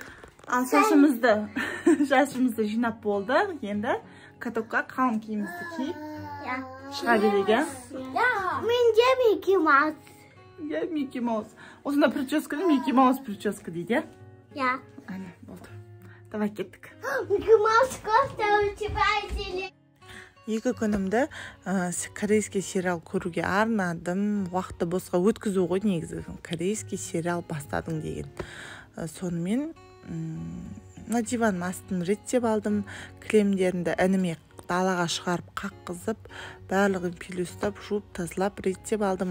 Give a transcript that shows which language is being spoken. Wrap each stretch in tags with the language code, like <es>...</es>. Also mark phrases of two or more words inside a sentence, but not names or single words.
<kk>Ал шашымызды жинап болды. Енді катокқа қалың киімізді киіп шыға берейік, Менде Микки Маус. Микки Маус. Осында прическаны Микки Маус прическа дейді, Ана, болды. Давай кеттік.</kk> <ru>Микки Маус кофта у тебя зелень.</ru> <kk>Екі күнімді</kk> <ru>корейский сериал</ru> <kk>көруге арнадым. Уақытты босқа өткізу ғой негізі.</kk> <ru>Корейский сериал</ru> <kk>бастадың деген. Сонымен мына диванның астын реттеп алдым. Кілемдерімді ініме далаға шығарып қаққызып, барлығын пилюстап, жуып, тазалап, реттеп алдым.</kk>